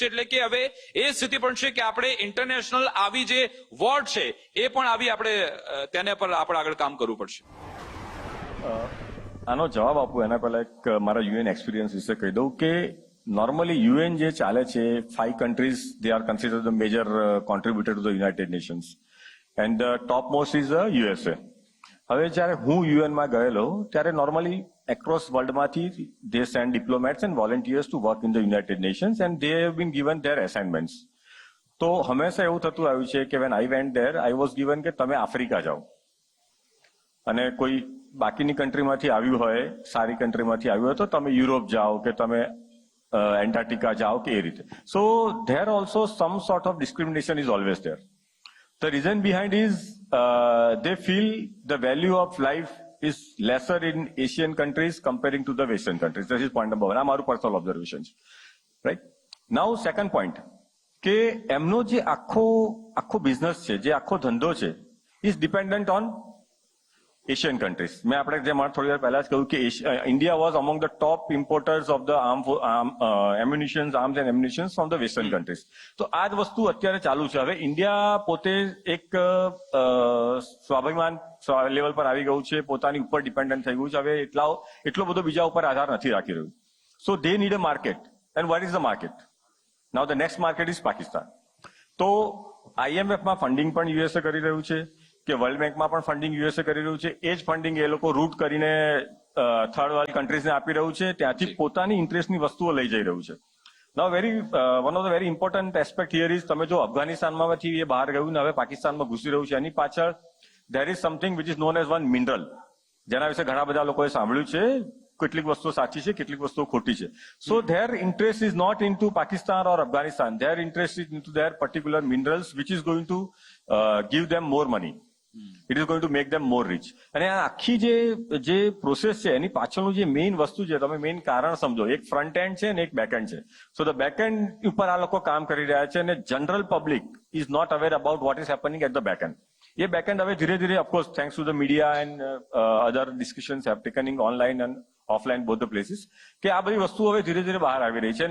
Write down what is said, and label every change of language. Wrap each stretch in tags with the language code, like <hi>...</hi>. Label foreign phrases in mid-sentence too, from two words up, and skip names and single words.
<gu>એટલે કે હવે એ સ્થિતિ પણ છે કે આપણે ઇન્ટરનેશનલ આવી જે વોર્ડ છે એ પણ આવી આપણે તેને પર આપણે આગળ કામ કરવું પડશે. આનો જવાબ આપું એના પહેલા એક મારા UN એક્સપિરિયન્સ વિશે કહી દઉં કે નોર્મલી UN જે ચાલે છે,</gu> <en>5 countries they are considered the major contributor to the United Nations and the topmost is the USA.</en> <gu>હવે જ્યારે હું UN માં ગયેલો ત્યારે નોર્મલી એક્રોસ વર્લ્ડમાંથી</gu> <en>they send diplomats and volunteers to work in the United Nations and they have been given their assignments.</en> <gu>તો હંમેશા એવું થતું આવ્યું છે કે</gu> <en>when I went there I was given</en> <gu>કે તમે આફ્રિકા જાઓ અને કોઈ બાકીની કન્ટ્રીમાંથી આવ્યું હોય, સારી કન્ટ્રીમાંથી આવ્યું હોય તો તમે યુરોપ જાઓ કે તમે એન્ટાર્કટિકા જાઓ કે એ રીતે.</gu> <en>સો there also some sort of discrimination is always there. The reason behind is they feel the value of life is lesser in Asian countries comparing to the Western countries. This is point number 1.</en> <gu>આ મારું</gu> <en>personal observation</en> <gu>છે. Right?</gu> <en>Now second point</en> <gu>કે એમનો જે આખો બિઝનેસ છે, જે આખો ધંધો છે,</gu> <en>is dependent on Asian countries.</en> <gu>મેં આપણે જે થોડી વાર પહેલા જ કહ્યું કે</gu> <en>India was among the top importers of the arms and ammunitions from the Western countries.</en> <gu>તો આ જ વસ્તુ અત્યારે ચાલુ છે. હવે ઇન્ડિયા પોતે એક સ્વાભિમાન લેવલ પર આવી ગયું છે, પોતાની ઉપર ડિપેન્ડન્ટ થઈ ગયું છે. હવે એટલો બધો બીજા ઉપર આધાર નથી રાખી રહ્યું.</gu> <en>so they need a market and what is the market? now the next market is Pakistan.</en> <gu>તો IMF માં ફંડિંગ પણ USA કરી રહ્યું છે કે વર્લ્ડ બેંકમાં પણ ફંડિંગ USA કરી રહ્યું છે. એ જ ફંડિંગ એ લોકો રૂટ કરીને થર્ડ વર્લ્ડ કન્ટ્રીઝને આપી રહ્યું છે, ત્યાંથી પોતાની ઇન્ટરેસ્ટની વસ્તુઓ લઈ જઈ રહ્યું છે.</gu> <en>now one of the very important aspect here is</en> <gu>તમે જો અફઘાનિસ્તાનમાંથી એ બહાર ગયું ને હવે પાકિસ્તાનમાં ઘૂસી રહ્યું છે, એની પાછળ</gu> <en>there is something which is known as one mineral,</en> <gu>જેના વિશે ઘણા બધા લોકોએ સાંભળ્યું છે. કેટલીક વસ્તુઓ સાચી છે, કેટલીક વસ્તુઓ ખોટી છે.</gu> <en>સો their interest is not into Pakistan or Afghanistan. Their interest is into their particular minerals which is going to give them more money. It is going to make them more rich.</en> <gu>અને આ આખી જે પ્રોસેસ છે એની પાછળનું જે મેઇન વસ્તુ છે, તમે મેઇન કારણ સમજો. એક</gu> <en>front end</en> <gu>છે ને એક</gu> <en>back end</en> <gu>છે.</gu> <en>so the back end</en> <gu>ઉપર આ લોકો કામ કરી રહ્યા છે અને</gu> <en>general public is not aware about what is happening at the back end.</en> <gu>એ</gu> <en>back end</en> <gu>હવે ધીરે ધીરે</gu> <en>of course thanks to the media and other discussions have taken in online and offline both the places,</en> <gu>કે આ બધી વસ્તુઓ હવે ધીરે ધીરે બહાર આવી રહી છે.</gu>